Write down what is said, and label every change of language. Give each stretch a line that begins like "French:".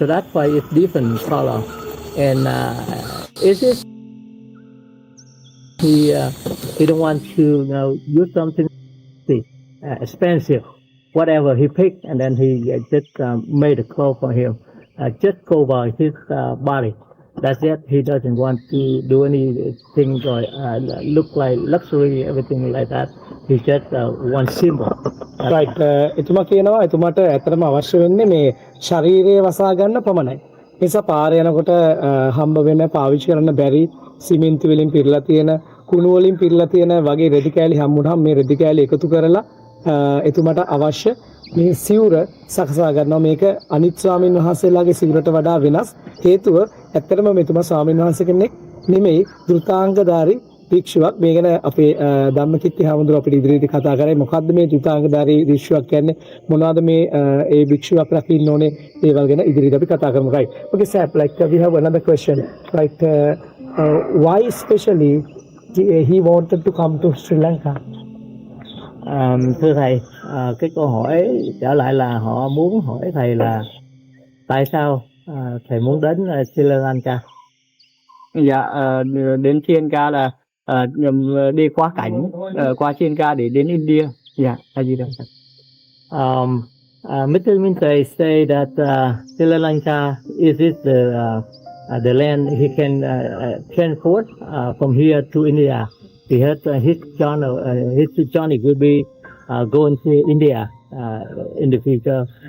English: So that's why it's different color. And is it he don't want to use something expensive, whatever he picked, and then he just made a clothes for him, just cover his body. That's it. He doesn't want to do anything or look like luxury, everything like that. He just one symbol. Right.
Sinhala: එතුමා කියනවා එතුමාට ඇත්තටම අවශ්‍ය වෙන්නේ මේ ශරීරය වසා ගන්න පමණයි. නිසා පාරේ යනකොට හම්බ වෙන පාවිච්චි කරන්න බැරි සිමෙන්ති වලින් පිරලා තියෙන කුණු වලින් පිරලා තියෙන වගේ රෙදි කෑලි හම්බුනහම මේ රෙදි කෑලි එකතු කරලා එතුමාට අවශ්‍ය මේ සිවුර සකසා ගන්නවා. මේක අනිත් ස්වාමීන් වහන්සේලාගේ සිවුරට වඩා වෙනස්. හේතුව ඇත්තටම මෙතුමා ස්වාමීන් වහන්සේ කෙනෙක් නෙමෙයි, ධෘතාංගධාරී භික්ෂුවක්. මේ ගැන අපේ ධම්මකිත්ති හාමුදුරුවෝ අපිට ඉදිරියේදී කතා කරේ මොකද්ද මේ ධෘතාංගධාරී භික්ෂුවක් කියන්නේ, මොනවද මේ ඒ භික්ෂුවක් රකින්න ඕනේ, ඒවල් ගැන ඉදිරියට අපි කතා කරමු.
English: Right. Okay, sir, like we have another question. Like why especially he wanted to come to Sri Lanka?
Vietnamese: Thưa thầy, cái câu hỏi trở lại là họ muốn hỏi thầy là tại sao thầy muốn đến Sri Lanka? Dạ, đến Sri Lanka là đi qua cảnh qua Sri Lanka để đến India. Dạ, gì đâu.
English: Mr. Minte say that Sri Lanka is it the land he can transport from here to India. He had his journey will be going to India in the future.